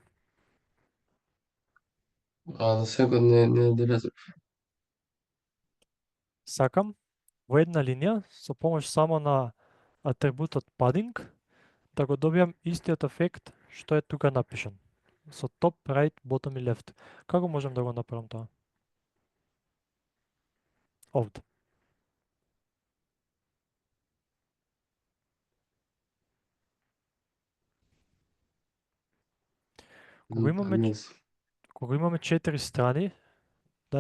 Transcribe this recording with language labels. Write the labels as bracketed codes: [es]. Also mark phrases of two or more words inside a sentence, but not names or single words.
[mk] За сега не долезав. Сакам во една линија со помош само на атрибутот padding да го добиам истиот ефект што е тука напишан. Со [en] top, right, bottom [mk] и left. Како можам да го направам тоа? Овде. Кога имаме 4 страни, дали